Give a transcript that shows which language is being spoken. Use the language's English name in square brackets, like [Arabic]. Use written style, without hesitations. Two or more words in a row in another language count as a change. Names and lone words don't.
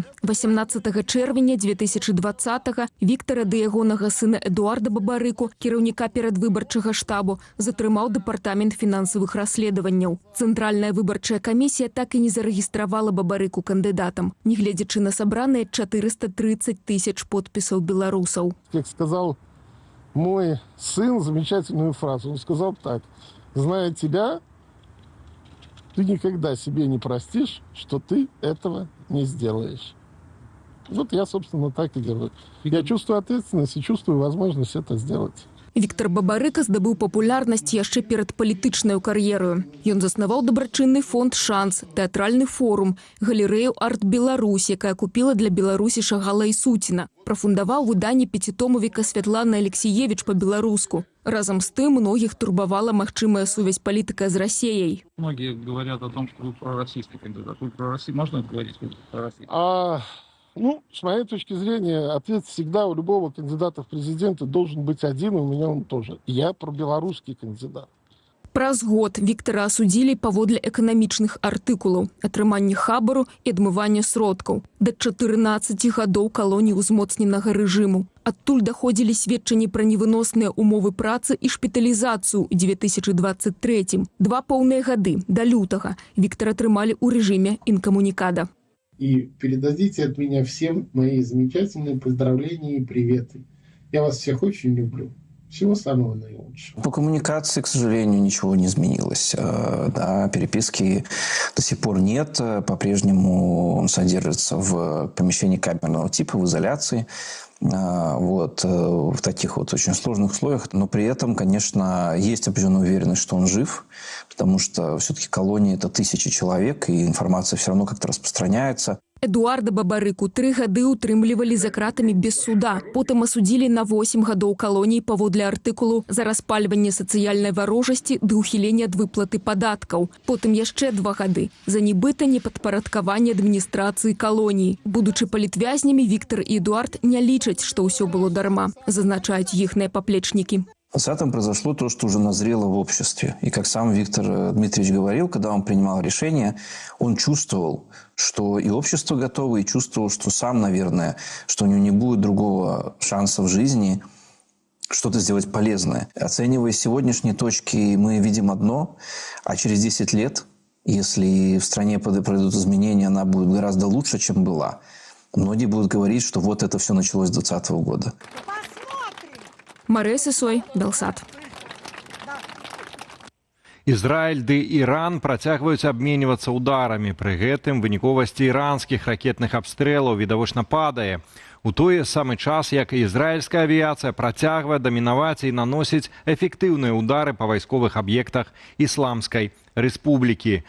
[Belarusian] 18 чэрвеня 2020-го Віктара ды ягонага сына Эдуарда Бабарыку, кіраўніка перадвыбарчага штабу, затрымаў дэпартамент фінансавых расследаванняў. Цэнтральная выбарчая камісія так і не зарэгістравала Бабарыку кандыдатам, нягледзячы на сабраныя 430 тысяч подпісаў беларусаў. [Russian] Как сказал мой сын замечательную фразу. Он сказал так: «Зная тебя, ты никогда себе не простишь, что ты этого не сделаешь». Вот я, собственно, так и делаю. Я чувствую ответственность и чувствую возможность это сделать. [Belarusian] Віктар Бабарыка здабыў папулярнасць яшчэ перад палітычнаю кар'ерою. Ён заснаваў дабрачынны фонд «Шанс», тэатральны форум, галерэю «Арт Беларусь», якая купіла для Беларусі Шагала і Суціна. Прафундаваў выданне 5-томовіка Святланы Алексіевіч па-беларуску. Разом с тым многих турбовала махчимая сувязь политика с Россией. [Russian] Многие говорят о том, что вы пророссийский кандидат. Вы можно говорить, что вы пророссийский? С моей точки зрения, ответ всегда у любого кандидата в президенты должен быть один, и у меня он тоже. Я пробелорусский кандидат. [Belarusian] Праз год Віктара асудзілі паводле эканамічных артыкулаў, атрымання хабару і адмывання сродкаў. Да 14 гадоў калоніі ўзмоцненага рэжыму. Адтуль даходзілі сведчанні пра невыносныя умовы працы і шпіталізацыю ў 2023. 2 поўныя гады, да лютага, Віктара трымалі ў рэжыме інкамунікада. [Russian] И передадите от меня всем мои замечательные поздравления и приветы. Я вас всех очень люблю. Всего самого наилучшего. По коммуникации, к сожалению, ничего не изменилось. Да, переписки до сих пор нет. По-прежнему он содержится в помещении камерного типа, в изоляции. В таких вот очень сложных условиях. Но при этом, конечно, есть определенная уверенность, что он жив, потому что все-таки колония – это 1000 человек, и информация все равно как-то распространяется. [Belarusian] Эдуарда Бабарыку 3 гады утрымлівалі за кратамі без суда. Потым асудзілі на 8 гадоў калоніі паводле артыкулу за распальванне сацыяльнай варожасці ды ўхіленне ад выплаты падаткаў. Потым яшчэ 2 гады за нібыта непадпарадкаванне адміністрацыі калоніі. Будучы палітвязнямі, Віктар і Эдуард не лічаць, што ўсё было дарма, зазначаюць іхныя паплечнікі. [Russian] В 2020-м произошло то, что уже назрело в обществе. И как сам Виктор Дмитриевич говорил, когда он принимал решение, он чувствовал, что и общество готово, и чувствовал, что сам, наверное, что у него не будет другого шанса в жизни что-то сделать полезное. Оценивая сегодняшние точки, мы видим одно, а через 10 лет, если в стране пройдут изменения, она будет гораздо лучше, чем была. Многие будут говорить, что вот это все началось с 2020 года. [Belarusian] Марэ Сысой, Белсат. Ізраіль ды Іран працягваюць абменьвацца ударамі. Пры гэтым выніковасці іранскіх ракетных абстрэлаў відавочна падае. У той самы час, як ізраільская авіяцыя працягвае дамінаваць і наносіць эфектыўныя ўдары па вайсковых аб'ектах Ісламскай Рэспублікі.